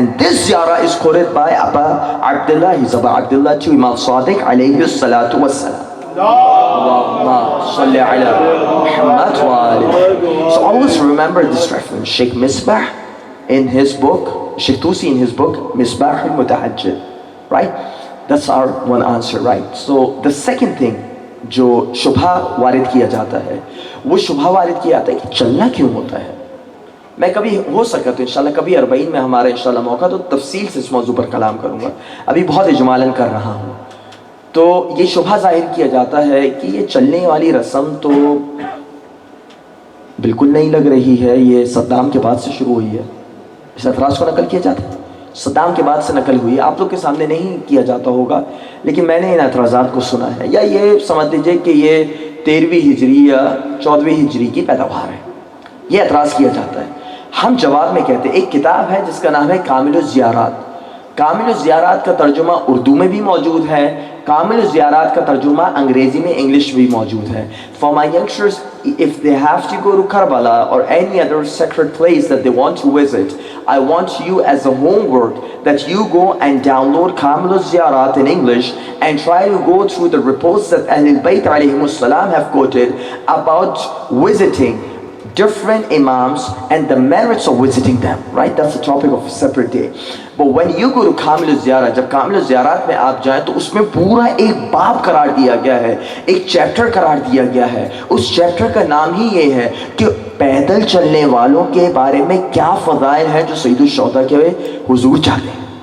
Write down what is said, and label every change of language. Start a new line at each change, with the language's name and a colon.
English: And this ziyarah is quoted by Aba Abdullah, he's Aba Abdullah to Imam Sadiq alayhi salatu wasalam.
Arabic: Allahumma salli ala Muhammad wa alihi.
English: So always remember this reference. Sheikh Misbah in his book, Sheikh Tusi in his book, Misbah al-Mutahajjid, right? That's our one answer, right? So the second thing
Hindi: जो शुभा वारिद किया जाता है, वो शुभा वारिद किया जाता है कि चलना क्यों होता है। मैं कभी हो सका तो इंशाल्लाह कभी 40 में हमारा इंशाल्लाह मौका तो तफसील से इस मौजू पर कलाम करूँगा, अभी बहुत इजमालन कर रहा हूँ। तो ये शुभा जाहिर किया जाता है कि ये चलने वाली रस्म तो बिल्कुल नहीं लग रही है, ये सद्दाम के बाद से शुरू हुई है। इस एतराज़ को नकल किया जाता है, सद्दाम के बाद से नकल हुई है, आप लोग के सामने नहीं किया जाता होगा, लेकिन मैंने इन एतराज़ात को सुना है। या ये समझ लीजिए कि ये 13वीं हिजरी या 14वीं हिजरी की पैदावार है, ये एतराज़ किया जाता है। हम जवाब में कहते हैं, एक किताब है जिसका नाम है कामिलुज़ ज़ियारात। कामिलुज़ ज़ियारात का तर्जुमा उर्दू में भी मौजूद है, कामिलुज़ ज़ियारात का तर्जुमा अंग्रेज़ी में, इंग्लिश भी मौजूद है।
English: For my youngsters, if they have to go to Karbala or any other sacred place that they want to visit, I want you as a homework that you go and download Kamaluz Ziyarat in English and try to go through the reports that Ahlul Bayt alayhimus salam have quoted about visiting different imams and the merits of visiting them, right? That's the topic of a separate day. But when you go to Kamil Ziyarat,
Hindi: जब कामिल ज़ियारत में आप जाएं तो उसमें पूरा एक बाब करार दिया गया है, एक चैप्टर करार दिया गया है। उस चैप्टर का नाम ही ये है कि पैदल चलने वालों के बारे में क्या फ़ज़ाइल हैं जो सैयदुल शुहदा के हुजूर चाहते हैं।